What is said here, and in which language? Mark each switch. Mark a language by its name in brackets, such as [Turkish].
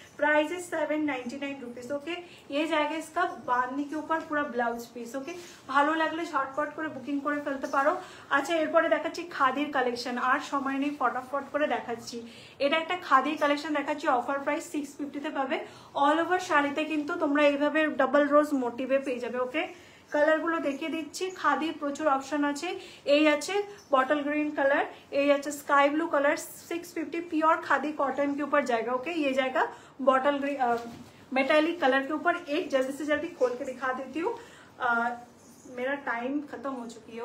[English] Price is 799 rupees. [Hindi] Okay, ये जाएगा इसका बांधनी के ऊपर पूरा ब्लाउज पीस। [Bangla] ओके, ভালো লাগলে ঝটপট করে বুকিং করে ফেলতে পারো। আচ্ছা, এরপরে দেখাচ্ছি খাদির কালেকশন। আর সময় নেই, ফটাফট করে দেখাচ্ছি। এটা একটা খাদির কালেকশন দেখাচ্ছি, অফার প্রাইস 650 তে পাবে। অল ওভার শাড়িতে কিন্তু তোমরা এইভাবে ডাবল রোজ মোটিভে পেয়ে যাবে। ওকে, কালারগুলো দেখিয়ে দিচ্ছি। খাদির প্রচুর অপশন আছে। [Hindi] এই আছে बॉटल ग्रीन कलर, ये अच्छा sky blue colour, 650 pure khadi cotton के ऊपर जाएगा। ओके, ये जाएगा बॉटल ग्रीन मेटालिक कलर के ऊपर। एक जल्दी से जल्दी खोल के दिखा देती हूँ, मेरा टाइम खत्म हो चुकी है।